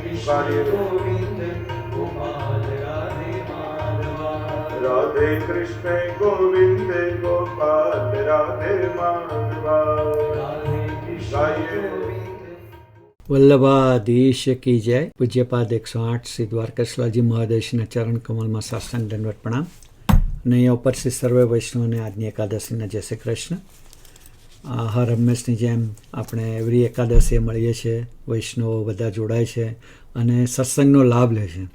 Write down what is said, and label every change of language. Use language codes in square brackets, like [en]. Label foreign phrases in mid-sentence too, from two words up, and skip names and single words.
[hi] गोविंद गोपाल राधे माधवा। राधे कृष्ण गोविंद गोपाल राधे माधवा। राधे कृष्ण वल्लभाधीश की जय. [gu] પૂજ્યપાદ 108 શ્રી દ્વારકેશ્વરજી મહાદેશના ચરણ કમલમાં સાષ્ટાંગ દંડવત પ્રણામ. અને અહીંયા ઉપસ્થિત સર્વે વૈષ્ણવને આજની એકાદશીના જય શ્રી કૃષ્ણ. હર હંમેશની જેમ આપણે એવરી એકાદશીએ મળીએ છીએ, વૈષ્ણવો બધા જોડાય છે અને સત્સંગનો લાભ લે છે.